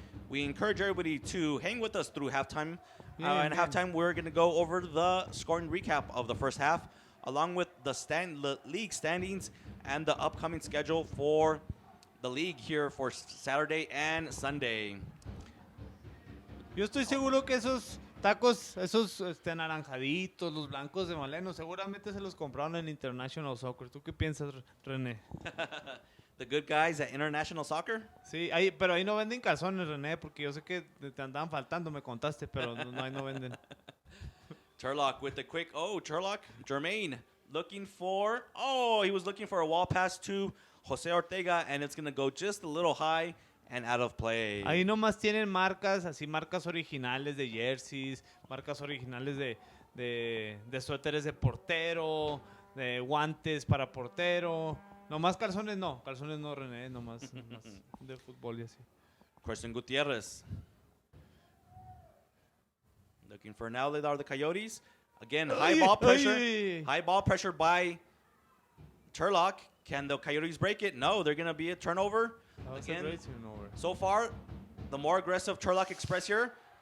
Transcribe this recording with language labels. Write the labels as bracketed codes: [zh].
[en] We encourage everybody to hang with us through halftime. Halftime, we're going to go over the scoring recap of the first half, along with the league standings and the upcoming schedule for the league here for Saturday and Sunday. [es] Yo estoy seguro que esos tacos, esos naranjaditos, los blancos de Maleno, seguramente se los compraron en International Soccer. ¿Tú qué piensas, René? [en] The good guys at International Soccer? [es] Sí, pero ahí no venden calzones, René, porque yo sé que te andaban faltando, me contaste, pero ahí no venden. [en] Turlock with the quick, Turlock, Jermaine he was looking for a wall pass to Jose Ortega, and it's going to go just a little high and out of play. [es] Ahí nomás tienen marcas originales de jerseys, marcas originales de suéteres de portero, de guantes para portero. Nomás calzones no, René, nomás de fútbol y así. [en] Christian Gutierrez. Looking for an outlet are the Coyotes. Again, high ball pressure by Turlock. Can the Coyotes break it? No, they're going to be a turnover. Again, a great turnover. So far, the more aggressive Turlock Express here.